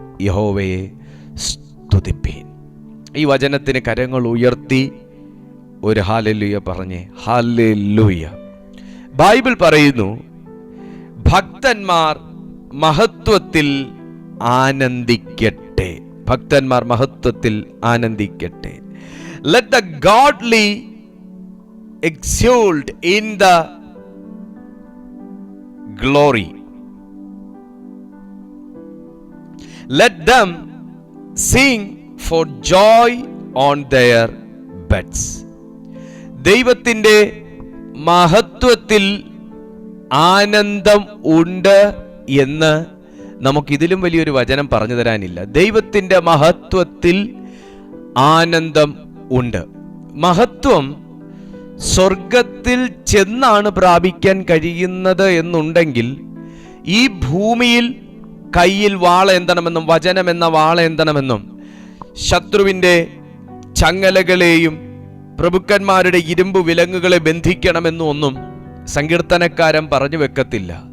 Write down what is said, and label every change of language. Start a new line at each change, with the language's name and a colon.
Malayalam: യഹോവയെ സ്തുതിപ്പീൻ. ഈ വചനത്തിന് കരങ്ങൾ ഉയർത്തി ഒരു ഹല്ലേലൂയ പറഞ്ഞേ. ഹല്ലേലൂയ. ബൈബിൾ പറയുന്നു, ഭക്തന്മാർ മഹത്വത്തിൽ ആനന്ദിക്കട്ടെ. ഭക്തന്മാർ മഹത്വത്തിൽ ആനന്ദിക്കട്ടെ.
English: Let the godly exult in the glory. Let them sing for joy on their beds.
Malayalam: ദൈവത്തിൻ്റെ മഹത്വത്തിൽ ആനന്ദം ഉണ്ട് എന്ന് നമുക്കിതിലും വലിയൊരു വചനം പറഞ്ഞു തരാനില്ല. ദൈവത്തിൻ്റെ മഹത്വത്തിൽ ആനന്ദം ഉണ്ട്. മഹത്വം സ്വർഗത്തിൽ ചെന്നാണ് പ്രാപിക്കാൻ കഴിയുന്നത് എന്നുണ്ടെങ്കിൽ, ഈ ഭൂമിയിൽ കയ്യിൽ വാളേന്തണമെന്നും വചനം എന്ന വാളേന്തണമെന്നും ശത്രുവിൻ്റെ ചങ്ങലകളെയും പ്രഭുക്കന്മാരുടെ ഇരുമ്പു വിലങ്ങുകളെ ബന്ധിക്കണമെന്നും ഒന്നും സങ്കീർത്തനക്കാരൻ പറഞ്ഞു വെക്കത്തില്ല.